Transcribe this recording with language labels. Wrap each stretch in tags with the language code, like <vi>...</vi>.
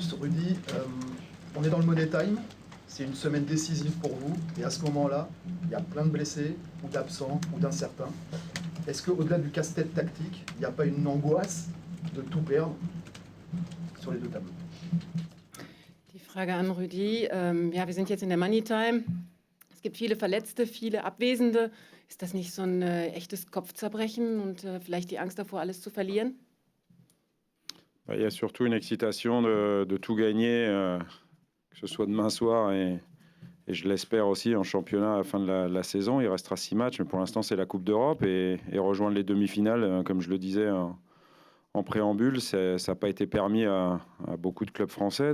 <fr>Rudy, on est dans le Money Time. C'est une semaine décisive pour vous. Et à ce moment-là, il y a plein de blessés, ou d'absents, ou d'incertains. Est-ce qu'au-delà du casse-tête tactique, il n'y a pas une angoisse de tout perdre sur les deux tableaux?</fr> <de>Die Frage an Rüdi. Wir sind jetzt in der Money Time. Es gibt viele Verletzte, viele Abwesende. Ist das nicht so ein echtes Kopfzerbrechen und vielleicht die Angst davor, alles zu verlieren?</de> <fr>Il y a surtout une excitation de tout gagner, que ce soit demain soir et je l'espère aussi en championnat à la fin de la saison. Il restera 6 matchs, mais pour l'instant c'est la Coupe d'Europe et rejoindre les demi-finales, comme je le disais en préambule, ça n'a pas été permis à beaucoup de clubs français.</fr>